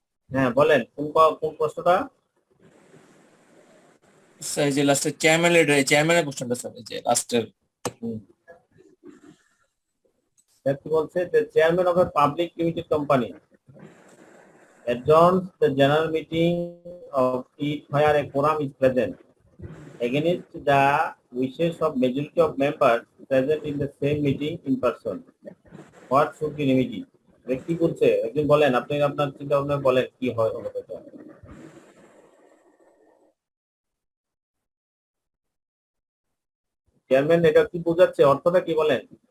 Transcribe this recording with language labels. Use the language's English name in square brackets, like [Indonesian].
[Bangla] হ্যাঁ, বলেন কোন প্রশ্নটা। স্যার এই যে লাস্টে চেয়ারম্যান রিলেটেড, চেয়ারম্যানের কোশ্চেনটা স্যার, এই যে লাস্টের কি বলছে, [English] the chairman of a public limited company adjourns the general meeting of it where a quorum is present against the wishes of majority of members present in the same meeting in person. What should be remedy? [Bangla] কি বলছে একদিন বলেন, আপনি আপনার চিন্তা ভাবনা বলেন কি হয় হবে এটা। চেয়ারম্যান এটা কি বোঝাচ্ছে, অর্থটা কি বলেন।